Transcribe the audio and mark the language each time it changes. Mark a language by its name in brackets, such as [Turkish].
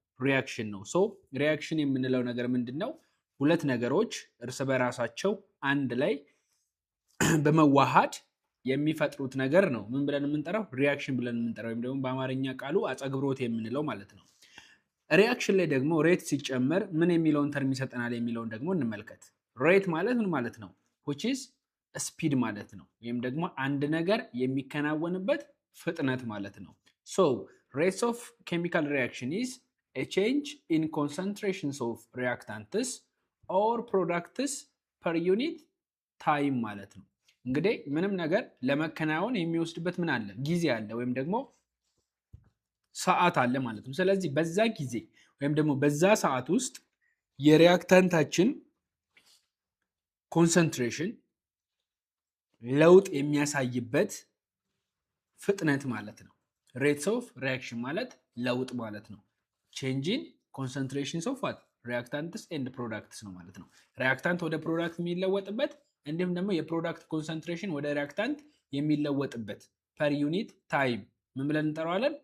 [Amharic] ሪአክሽን ነው። ሶ ሪአክሽን የምንለው ነገር ምንድነው? ሁለት ነገሮች እርስ በራሳቸው አንድ ላይ በመዋሃድ የሚፈጥሩት ነገር ነው ምን ብለን የምንጠራው? ሪአክሽን ብለን የምንጠራው ወይም ደግሞ በአማርኛ ቃሉ አጸግብሮት የምንለው ማለት ነው። ሪአክሽን ላይ ደግሞ ሬት ሲጨመር ምን የሚለውን ተርም ይሰጠናል የሚለውን ደግሞ እንመልከት። ሬት ማለት ምን ማለት ነው? [English] which is speed [Amharic] ማለት ነው፣ ወይም ደግሞ አንድ ነገር የሚከናወንበት ፍጥነት ማለት ነው። [English] so rates of chemical reaction is a change in concentrations of reactants or products per unit time ማለት ነው። [Amharic] እንግዲህ ምንም ነገር ለመከናወን የሚወስድበት ምን አለ? ጊዜ አለ ወይም ደግሞ ሰዓት አለ ማለት ነው። ስለዚህ በዛ ጊዜ ወይም ደግሞ በዛ ሰዓት ውስጥ የሪአክታንታችን ኮንሰንትሬሽን ለውጥ የሚያሳይበት ፍጥነት ማለት ነው። [English] ሬትስ ኦፍ ሪአክሽን [Amharic] ማለት ለውጥ ማለት ነው። [English] ቼንጅን ኮንሰንትሬሽንስ ኦፍ ዋት ሪአክታንትስ ኤንድ ፕሮዳክትስ [Amharic] ነው ማለት ነው። ሪአክታንት ወደ ፕሮዳክት የሚለወጥበት እንዲሁም ደግሞ የፕሮዳክት ኮንሰንትሬሽን ወደ ሪአክታንት የሚለወጥበት ፐር ዩኒት ታይም ምን ብለን እንጠራዋለን?